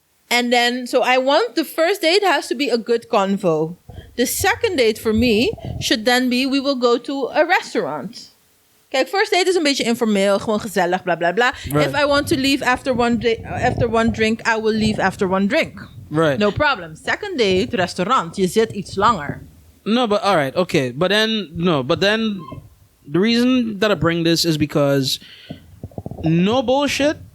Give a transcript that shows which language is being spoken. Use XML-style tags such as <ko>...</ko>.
<en>And then, so I want the first date has to be a good convo. The second date for me should then be, we will go to a restaurant.</en> <nl>Kijk,</nl> <en>first date</en> <nl>is een beetje informeel, gewoon gezellig, bla bla bla.</nl> <en>Right. If I want to leave after one drink, I will leave after one drink. Right. No problem. Second date, restaurant.</en> <nl>Je zit iets langer.</nl> <en>No, but all right, okay. But then the reason that I bring this is because no bullshit.</en>